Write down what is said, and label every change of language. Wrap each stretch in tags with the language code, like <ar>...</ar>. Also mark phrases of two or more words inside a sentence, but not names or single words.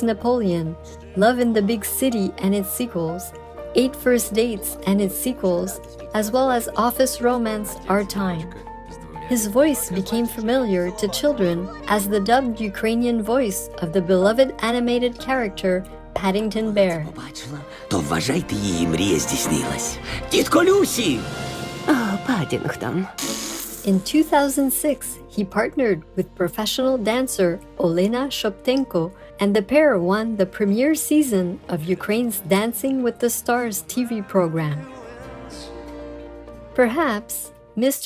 <en>Napoleon, Love in the Big City and its sequels, 8 First Dates and its sequels, as well as office romance Our Time. His voice became familiar to children as the dubbed Ukrainian voice of the beloved animated character Paddington Bear.</en> <uk>То вважайте, її мрія здійснилась. Тітко Люсі! Паддінгтон.</uk> <en>In 2006, he partnered with professional dancer Olena Shoptenko, and the pair won the premiere season of Ukraine's Dancing with the Stars TV program. Perhaps Mr.</en>